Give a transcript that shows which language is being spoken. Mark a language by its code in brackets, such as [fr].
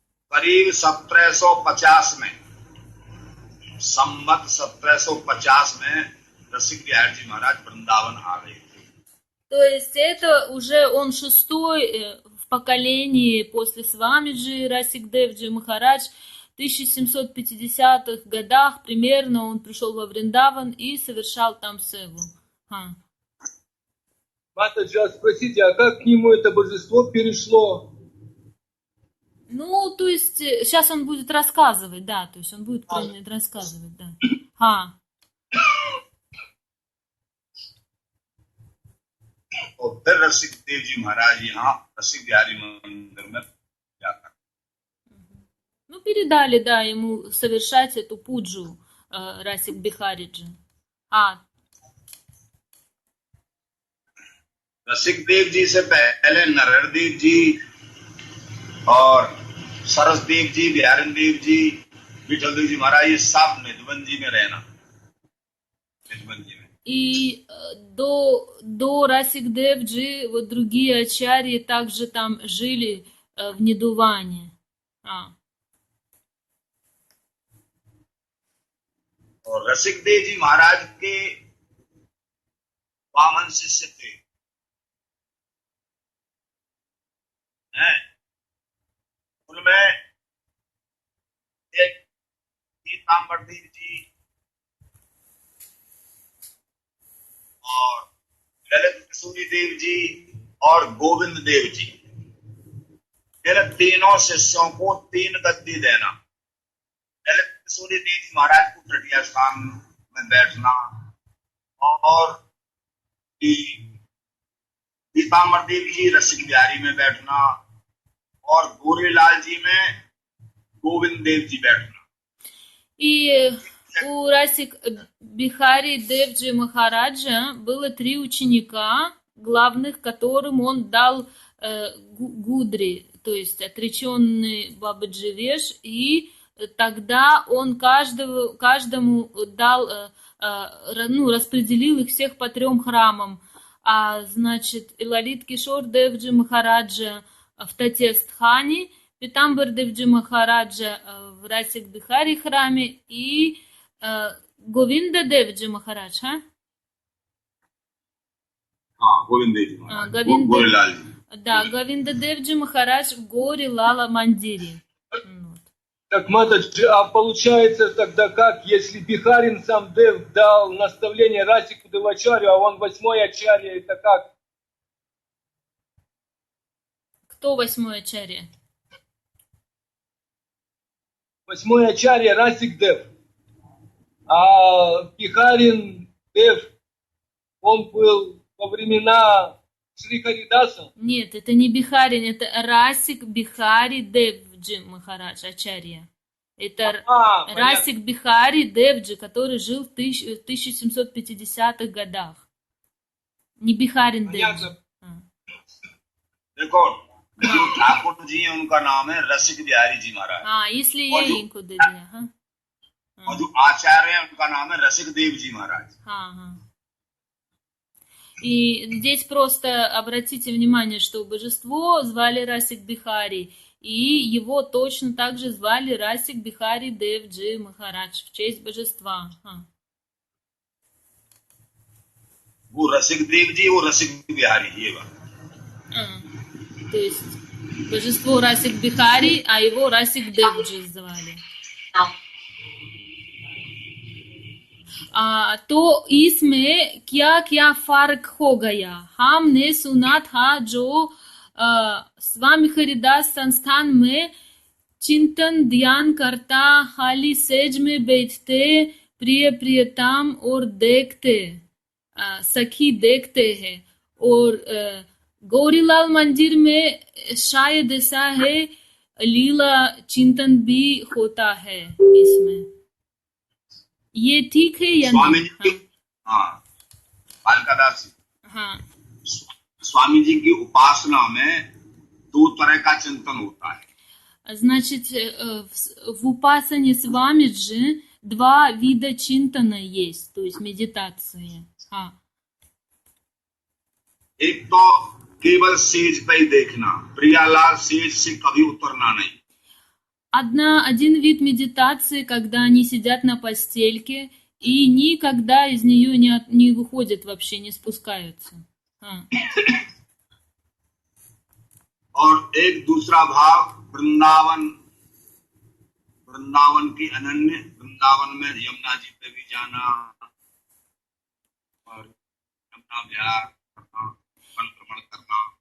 [hi] करीब 1750 में, संवत 1750 में रसिक बिहारी जी महाराज वृंदावन आ गए थे। [ru] То есть это уже он шестой в поколении после Свамиджи, Расик Девджи Махарадж. В 1750-х годах примерно он пришел во Вриндаван и совершал там севу. Матаджи, а спросите, а как к нему это божество перешло? Ну, то есть, сейчас он будет рассказывать, да, то есть он будет рассказывать, да. [hi] और फिर रसिक देव जी महाराज यहाँ रसिक बिहारी मंदिर में पूजा करते। [ru] Ну, передали, да, ему совершать эту пуджу Расик Бихариджи. [hi] रसिक देव जी से पहले नरहर देव जी और सरस देव जी, बिहारी देव जी, विठल देव जी महाराज, ये सब निधवन जी में रहना, निधवन जी में। [ru] И до Расик Девджи вот другие ачарьи также там жили в Нидуване. [hi] और रसिक देव जी महाराज के वामन शिष्य थे, उनमें एक पीताम्बर देव जी और ललित किशोरी देव जी और गोविंद देव जी, इन तीनों शिष्यों को 3 गद्दी देना। ललित किशोरी देव जी महाराज को तृतीय स्थान में बैठना, और पीताम्बर देव जी रसिक बिहारी में बैठना, और गोरेलाल जी में गोविंद देव जी बैठना। [ru] И у Расик Бихари Девджи Махараджа было 3 ученика, главных которым он дал гудри, то есть отреченный Бабаджи Веш, и тогда он каждому дал, распределил их всех по 3 храмам. Значит, Лалит Кишор Девджи Махараджа в Татестхане, Питамбар Девджи Махараджа в Расик Бихари храме и Говинда Девджи Махарадж, [hi] गोविंद देव जी महाराज, गोरेलाल जी। [ru] Да, Говинда Девджи Махарадж в Горе Лала Мандире. Так, Матаджи, а получается тогда как, если Бихарин сам Дев дал наставление Расику Девачарю, а он 8-й ачарья, это как? Кто 8-й ачарья? 8-й ачарья Расик Дев. А Бихарин Дев, он был во времена Шри Харидаса? Нет, это не Бихарин, это Расик Бихари Девджи Махарадж, ачарья. Это Расик Бихари Девджи, который жил в 1750-х годах. Не Бихарин Девджи. [hi] देखो, जो ठाकुर जी हैं उनका नाम है रसिक बिहारी जी महाराज। इसलिए ये इनको दे दिया, और जो आचार्य हैं उनका नाम है रसिक देव जी महाराज। [ru] Ага. И здесь просто обратите внимание, что божество звали Расик Бихари, и его точно так же звали Расик Бихари Дев Джи Махарадж в честь божества. [hi] वो रसिक देव जी, वो रसिक बिहारी, ये बात। [ru] То есть божество Расик Бихари, а его Расик Девджи звали. [hi] तो इसमें क्या क्या फर्क हो गया? हमने सुना था जो स्वामी हरिदास संस्थान में चिंतन ध्यान करता, खाली सेज में बैठते, प्रिय प्रियतम और देखते, सखी देखते हैं। और गौरीलाल मंदिर में शायद ऐसा है, लीला चिंतन भी होता है इसमें। ये ठीक है या स्वामी नहीं? जी, हाँ, बालकादास जी, हाँ, स्वामी जी की उपासना में दो तरह का चिंतन होता है। [ru] Значит, в упасане Свамиджи два вида чинтана есть, то есть медитации. [hi] एक तो केवल सेज पे ही देखना, प्रियालाल सेज से कभी उतरना नहीं। [ru] Один вид медитации, когда они сидят на постельке и никогда из нее не выходят вообще, не спускаются. [hi] और एक दूसरा भाव वृंदावन, वृंदावन की अनन्य, वृंदावन में यमुना जी पे भी जाना और यमुना विहार करना, परिक्रमण करना।